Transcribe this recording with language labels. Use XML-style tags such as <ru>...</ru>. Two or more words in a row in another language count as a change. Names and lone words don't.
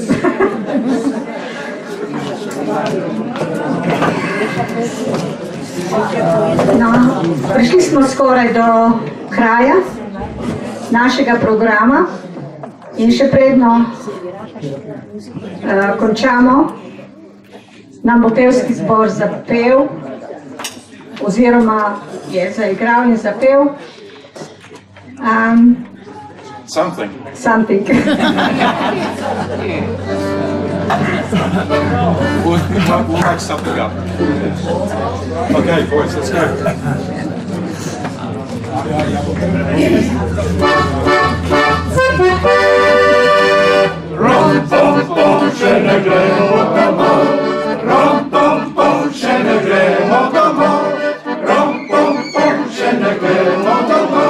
<sl>No, prišli smo skoraj do kraja našega programa in še predno končamo, nam bo pevski zbor zapel oziroma je zaigral in zapel</sl> <en>Something. We'll make something up. Okay, boys, let's go.</en> <sl>Rom pom pom, še ne gremo domov. Rom pom pom, še ne gremo domov. Rom pom pom, še ne gremo domov.</sl>